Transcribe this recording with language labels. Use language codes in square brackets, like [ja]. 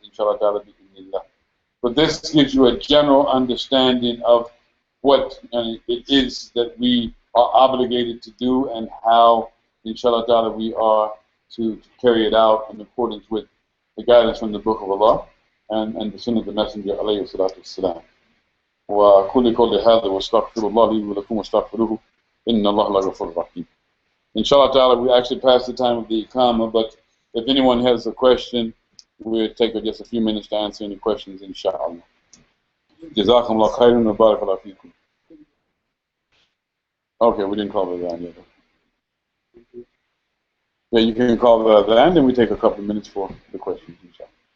[en] Inshallah ta'ala, bi'idhnillah. But this gives you a general understanding of what it is that we are obligated to do and how, inshallah ta'ala, we are to carry it out in accordance with the guidance from the Book of Allah and the Sunnah of the Messenger, alayhi salatu wassalam. [ar] وَكُلِّ قَوْلِ هَذَا وَاسْتَغْفِرُ اللَّهِ لِي وَلَكُمْ وَاسْتَغْفِرُوهُ إِنَّ اللَّهَ لَغَفُورٌ رَحِيمٌ. [en] Inshallah ta'ala, we actually passed the time of the Iqamah, but if anyone has a question, we'll take just a few minutes to answer any questions, inshallah. [ar] جزاكم الله خيرا وبارك الله فيكم. [en] Okay, we didn't call it that yet. Yeah, you can call the end, and we take a couple of minutes for the questions, inshallah.